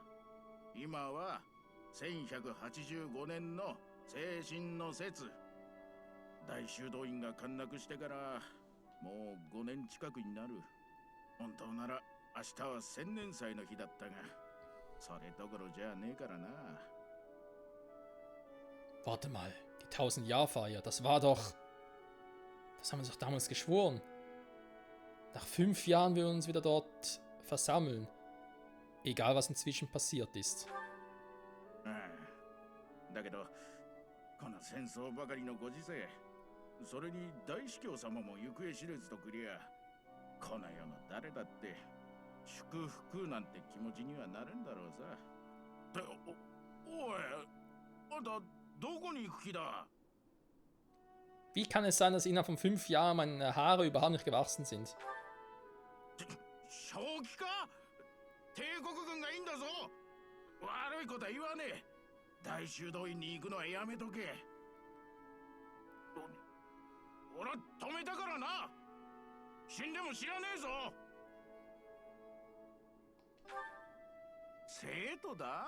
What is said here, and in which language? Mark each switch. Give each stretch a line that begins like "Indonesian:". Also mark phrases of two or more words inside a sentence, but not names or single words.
Japanese: 今は1185年の精神の節。大修道院が陥落してからもう5年近くになる。本当なら明日は千年祭の日だったが、それどころじゃねえからな。
German: Warte mal, die 1000-Jahr-Feier, das war doch... Das haben wir doch damals geschworen. Nach 5 Jahren wir uns wieder dort versammeln. Egal, was inzwischen passiert ist.
Japanese: だけどこの戦争ばかりのご時世、それに大司教様も行方知れずとくりゃ、この世の誰だって祝福なんて気持ちにはなるんだろうさ。っておい、あんたどこに行く気だ？
German: Wie kann es sein, dass innerhalb von 5 Jahren meine Haare überhaupt nicht gewachsen sind?
Japanese: 正気か？帝国軍がいいんだぞ。悪いことは言わねえ。大修道院に行くのはやめとけ。俺は止めたからな。死んでも知らねえぞ。生徒だ？